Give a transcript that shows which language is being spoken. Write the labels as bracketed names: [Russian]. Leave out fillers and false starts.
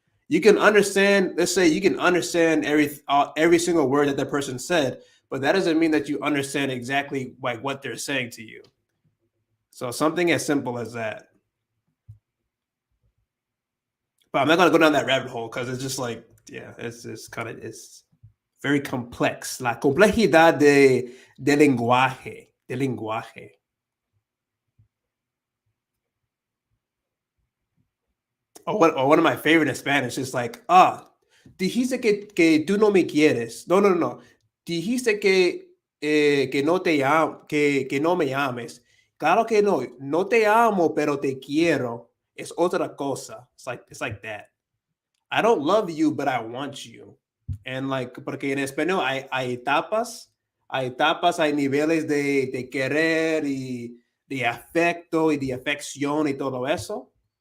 [English] You can understand, let's say you can understand every single word that that person said, but that doesn't mean that you understand exactly like what they're saying to you. So something as simple as that. But I'm not gonna go down that rabbit hole because it's just like, yeah, it's just kind of it's very complex. [Spanish] La complejidad de lenguaje, de lenguaje. [English] Or one of my favorite in Spanish is like, [Spanish] dijiste que tú no me quieres. No, no, no. Dijiste que no te que no me ames. Claro que no. No te amo, pero te quiero. Es otra cosa. [English] It's like that. I don't love you, but I want you. And like, [Spanish] porque en español hay etapas, hay niveles de querer y de afecto y de afección y todo eso.